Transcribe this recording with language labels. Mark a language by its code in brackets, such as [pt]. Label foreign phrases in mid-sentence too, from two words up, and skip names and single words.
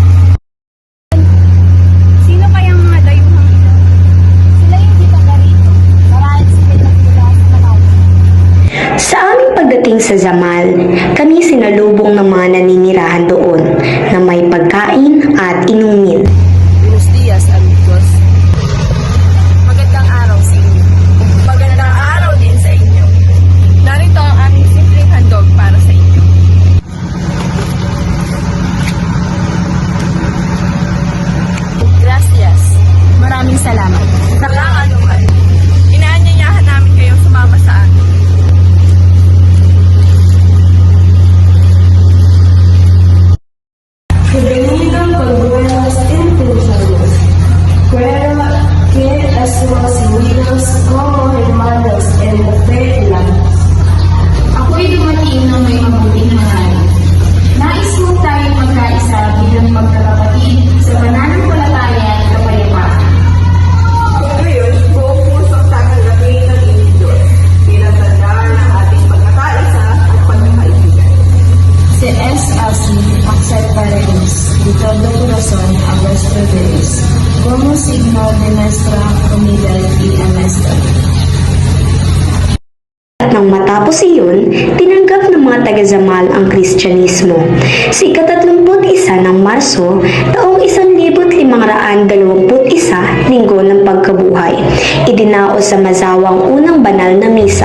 [tl] Sino kayang mga dayuhang ito? Sila yung di taga rito. Marahil sila nagmula sa Manau. Sa aming pagdating sa Zamal, kami sinalubong ng mga naninirahan doon na may pagkain at inumin. [es] Buenos dias, amigos. [tl] Magandang araw sa inyo. Magandang araw din sa inyo. Narito ang aming simpleng handog para sa inyo. [es] Gracias. [tl] Maraming salamat. Walang anuman. Inaanyayahan namin kayong sumama sa amin. [es] Bienvenido con buenas intenciones. Prueba que hemos unidos como hermanos en la fe y la luz. [tl] Ako'y dumating ng may mabuting hangarin. Nais mo tayong magkaisa bilang magkakapatid sa pananampalataya at kapayapaan. Kung ngayon, buong pusong tatanggapin ng inyong Diyos bilang tandaan ng ating pagkakaisa at pagkakaibigan. [es] Si es así, aceptaremos de todo corazón a vuestro Dios como signo de nuestra unidad y amistad. [tl] At nang matapos iyon, tinanggap ng mga taga-Zamal ang Kristyanismo. Sa ika-31 ng Marso, taong 1521, linggo ng pagkabuhay, idinaos sa Mazawang unang banal na misa.